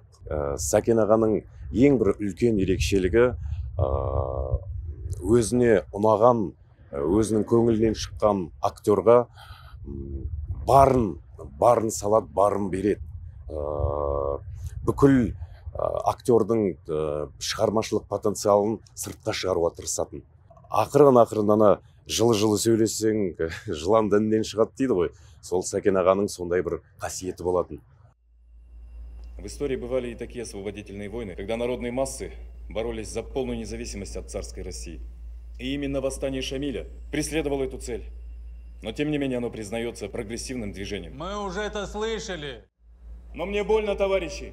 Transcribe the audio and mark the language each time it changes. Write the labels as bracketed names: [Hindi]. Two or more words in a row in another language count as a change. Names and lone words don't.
[Kazakh] Сәкен ағаның ең бір үлкен ерекшелігі өзіне ұнаған, өзінің көңілінен шыққан актерға барын салат, барын береді. Бүкіл актердің шығармашылық потенциалын сыртқа шығаруға тырысатын. Ақырын ана жылы сөйлесең, жылан діннен шығады дейді ғой. Сол Сәкен ағаның сондай бір қасиеті болатын. [Russian] В истории бывали и такие освободительные войны, когда народные массы боролись за полную независимость от царской России. И именно восстание Шамиля преследовало эту цель. Но тем не менее оно признается прогрессивным движением. Мы уже это слышали. Но мне больно, товарищи.